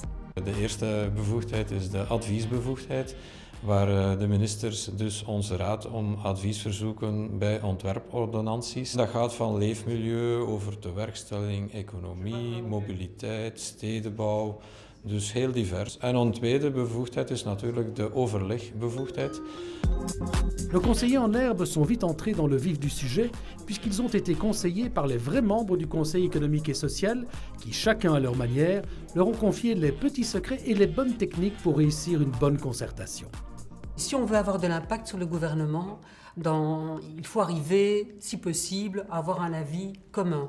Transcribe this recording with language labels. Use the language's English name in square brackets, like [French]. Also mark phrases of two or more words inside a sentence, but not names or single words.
[Dutch] De eerste bevoegdheid is de adviesbevoegdheid, waar de ministers dus onze raad om advies verzoeken bij ontwerpordonnanties. Dat gaat van leefmilieu over tewerkstelling, economie, mobiliteit, stedenbouw, dus heel divers. En een tweede bevoegdheid is natuurlijk de overlegbevoegdheid. [French] Nos conseillers en herbe sont vite entrés dans le vif du sujet puisqu'ils ont été conseillés par les vrais membres du Conseil économique et social qui, chacun à leur manière, leur ont confié les petits secrets et les bonnes techniques pour réussir une bonne concertation. Si on veut avoir de l'impact sur le gouvernement, il faut arriver, si possible, à avoir un avis commun.